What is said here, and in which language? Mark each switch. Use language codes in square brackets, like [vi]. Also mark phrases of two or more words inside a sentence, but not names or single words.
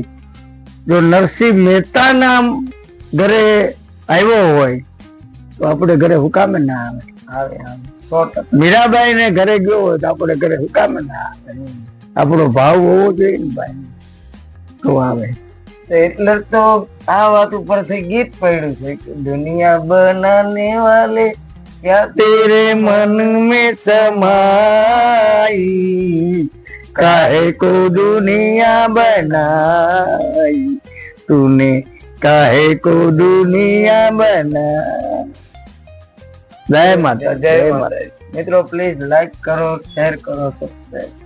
[gu] જો નરસિંહ મહેતાના ઘરે આવ્યો હોય તો આપણે ઘરે હુકામે ના આવે. મીરાબાઈ ને ઘરે ગયો હોય તો આપણે ઘરે હુકામે ના આવે. આપણો ભાવ હોવો જોઈએ ને ભાઈ, તો આવે. એટલે તો આ વાત ઉપરથી ગીત પડ્યું છે કે [hi] दुनिया बनाने वाले क्यां तेरे मन में समाई, काहे को दुनिया बनाई, तूने काहे को दुनिया बनाई. जय माता, [gu] જય માતા. મિત્રો પ્લીઝ લાઈક કરો, શેર કરો, સબસ્ક્રાઈબ.